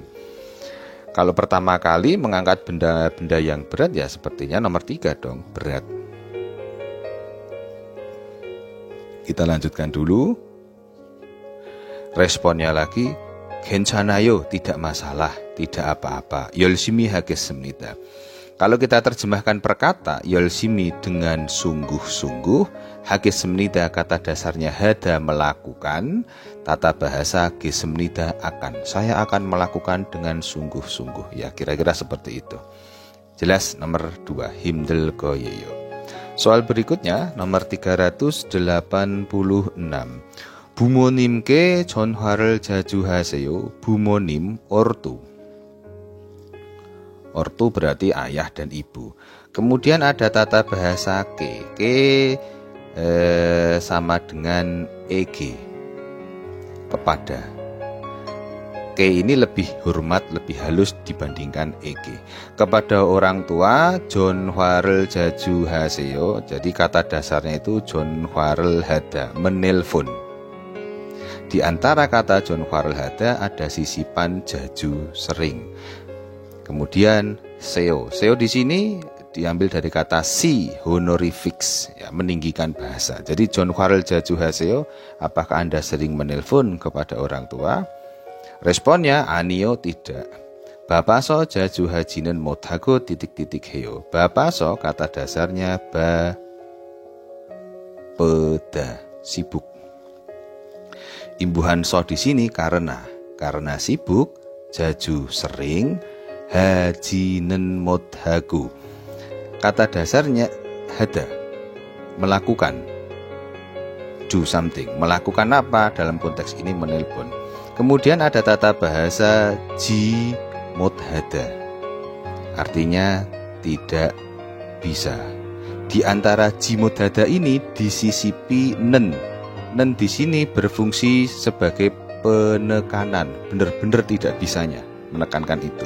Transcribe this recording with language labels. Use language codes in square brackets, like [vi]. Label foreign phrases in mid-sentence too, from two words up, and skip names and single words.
[id] Kalau pertama kali mengangkat benda-benda yang berat, ya sepertinya nomor 3 dong, berat. Kita lanjutkan dulu. Responnya lagi, 괜찮아요, tidak masalah, tidak apa-apa. [ko] 열심히 하겠습니다. [id] Kalau kita terjemahkan per kata, 열심히 dengan sungguh-sungguh, 하겠습니다 kata dasarnya hada, melakukan, tata bahasa 겠습니다 akan. Saya akan melakukan dengan sungguh-sungguh. Ya, kira-kira seperti itu. Jelas. Nomor 2, [ko] 힘들 거예요. [id] Soal berikutnya, nomor 386. [ko] 부모님께 전화를 자주 하세요. 부모님, [id] ortu. Ortu berarti ayah dan ibu. Kemudian ada tata bahasa ke. Sama dengan eg, kepada. Ke ini lebih hormat, lebih halus dibandingkan eg. Kepada orang tua, [ko] 전화를 자주 하세요. [id] Jadi kata dasarnya itu [ko] 전화를 하다, [id] menelpon. Di antara kata [ko] 전화를 하다 [id] ada sisipan jaju, sering. Kemudian seo di sini diambil dari kata si, honorifics, ya, meninggikan bahasa. [ko] Jadi 전화를 자주 하세요, [id] apakah Anda sering menelpon kepada orang tua? Responnya, anio, tidak. [ko] 바빠서 자주 하지는 못하고 titik-titik heyo. [id] Bapaso kata dasarnya peda, sibuk. Imbuhan so di sini karena sibuk, jaju sering, [ko] 하지는 못하고. [id] Kata dasarnya hada, melakukan, [en] do something. [id] Melakukan apa? Dalam konteks ini menelpon. Kemudian ada tata bahasa [ko] 지 못하다, [id] artinya tidak bisa. Di antara [ko] 지 못하다 [id] ini disisipi nen. Nen di sini berfungsi sebagai penekanan, benar-benar tidak bisanya, menekankan itu.